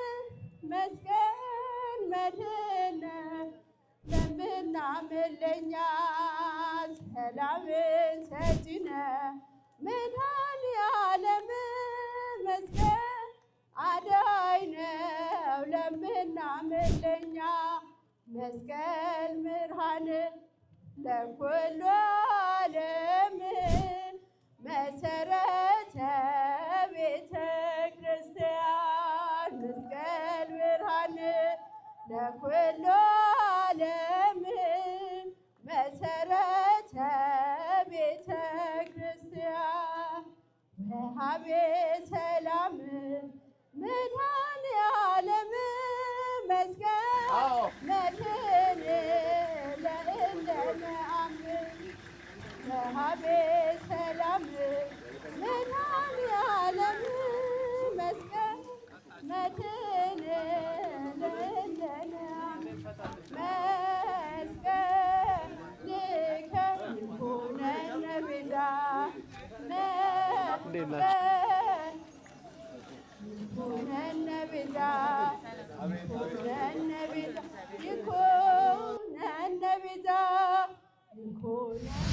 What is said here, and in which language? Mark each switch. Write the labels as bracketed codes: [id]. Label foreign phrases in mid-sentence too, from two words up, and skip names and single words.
[am] መስቀል መድህን ለምናምን ለእኛ ሰላምን ሰጪ ነው መድኃኔዓለም መስቀል አዳኝ ነው ለምናምን ለእኛ [gez] መስቀል ብርሃን ለኩሉ ዓለም መሰረተ ቤተ ክርስቲያን መስቀል ብርሃን ለኩሉ ዓለም መሰረተ ቤተ ክርስቲያን ወሀቤ ሰላም መድኃኔዓለም መስቀል መድኃኔ ለእለነ አምን ወሀቤ ሰላም መድኃኔዓለም መስቀል መድኃኔ ለእለነ አምን መስቀል ልከ ይኩነነ ቤዛ ይኩነነ ቤዛ ይኩነነ ቤዛ ይኩነነ ቤዛ ይኩነነ